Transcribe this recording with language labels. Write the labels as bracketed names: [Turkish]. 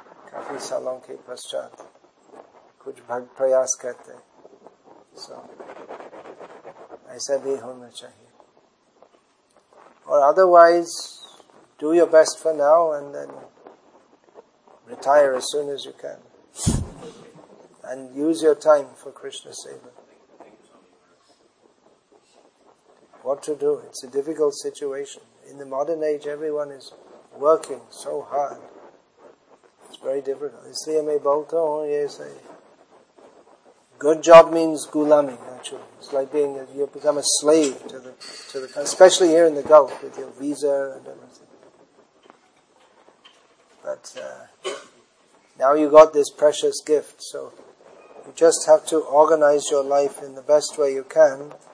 [Hindi] काफी सालों के पश्चात कुछ भक्त प्रयास करते हैं, सो ऐसा भी होना चाहिए, और [English] Otherwise do your best for now and then retire as soon as you can and use your time for Krishna seva. What to do? It's a difficult situation. In the modern age, everyone is working so hard. It's very difficult. [Hindi] इसलिए मैं बोलता हूँ ये सही। [English] Good job means gulami, actually. It's like being you become a slave to the especially here in the Gulf with your visa and everything. But now you got this precious gift, so you just have to organize your life in the best way you can.